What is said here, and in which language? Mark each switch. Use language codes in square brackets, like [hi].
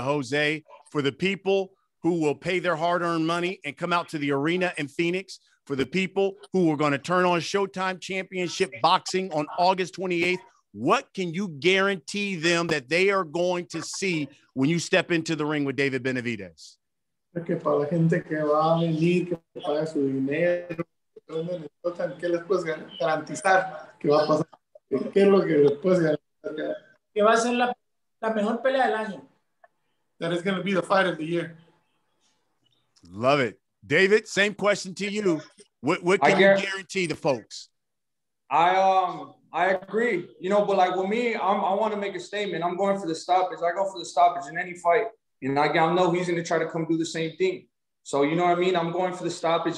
[en] Jose, for the people who will pay their hard-earned money and come out to the arena in Phoenix, for the people who are going to turn on Showtime Championship Boxing on August 28th, what can you guarantee them that they are going to see when you step into the ring with David Benavidez? [es] Que para la gente que va a venir, que paga su dinero, ¿qué les puedes garantizar que va a pasar? ¿Qué es lo que les puedes garantizar? Que va a ser la mejor pelea del año. [en] That is going to be the fight of the year. Love it. David, same question to you. What can you guarantee the folks? I agree. You know, but like with me, I want to make a statement. I'm going for the stoppage. I go for the stoppage in any fight. And I know he's going to try to come do the same thing. So, you know what I mean? I'm going for the stoppage.